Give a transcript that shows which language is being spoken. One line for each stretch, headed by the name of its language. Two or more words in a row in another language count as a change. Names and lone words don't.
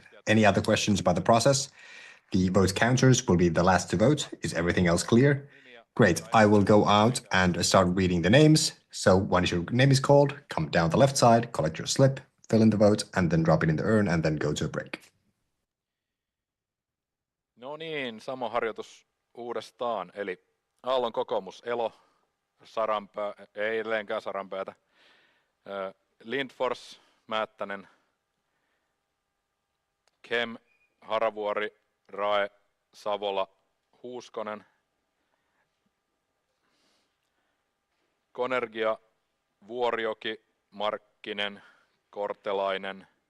English: Any other questions about the process? The vote counters will be the last to vote. Is everything else clear? Great. I will go out and start reading the names. So once your name is called, come down the left side, collect your slip, fill in the vote, and then drop it in the urn, and then go to a break.
Finnish: No niin, sama harjoitus uudestaan. Eli Aallon kokoomus, Elo, Saranpää, ei edelleenkään Saranpäätä, Lindfors, Määttänen, Kem, Haravuori, Rae, Savola, Huuskonen, Konergia, Vuorioki, Markkinen, Kortelainen,